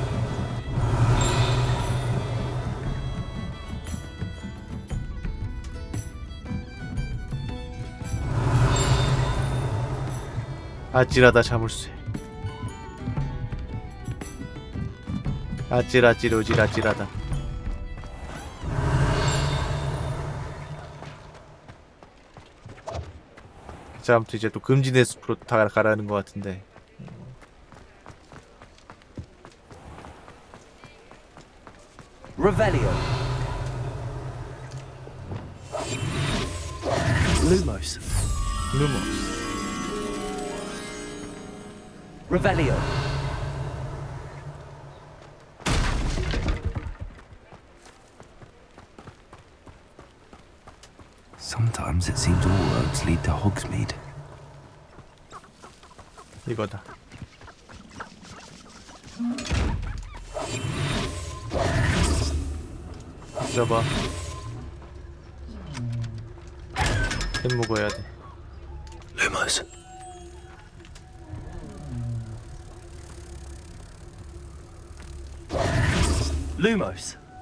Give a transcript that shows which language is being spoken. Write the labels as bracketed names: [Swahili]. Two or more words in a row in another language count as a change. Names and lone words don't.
[Korean] 아찔하다, 자물쇠. 아찔하다. 자, 아무튼 이제 또 금진의 숲으로 다 가라는 것 같은데. [English] Revelio. Lumos. Revelio. Sometimes it seems all roads lead to Hogsmeade. [Korean] 이거다. 잡아. 햄 먹어야 돼. [English] Lumos. Lumos.